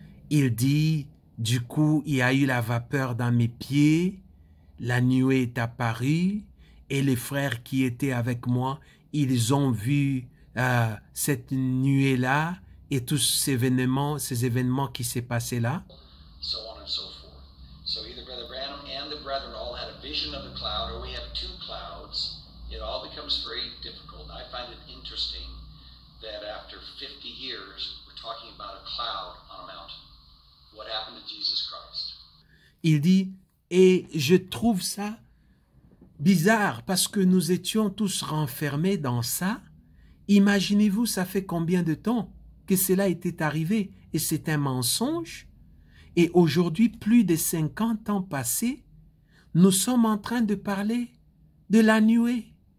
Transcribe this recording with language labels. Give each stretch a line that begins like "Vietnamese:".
French: Il dit, du coup, il y a eu la vapeur dans mes pieds, la nuée est apparue, et les frères qui étaient avec moi, ils ont vu cette nuée-là et tous ces événements qui s'est passé là.
English: So on and so forth. So either Brother Branham and the brethren all had a vision of the cloud, or we have two clouds. It all becomes very difficult. I find it interesting that after 50 years, we're talking about a cloud on a mountain. What happened to Jesus Christ?
French: Il dit, et je trouve ça bizarre parce que nous étions tous renfermés dans ça. Imaginez-vous, ça fait combien de temps que cela était arrivé et c'est un mensonge. Et aujourd'hui, plus de 50 ans passés, nous sommes en train de parler de la nuée.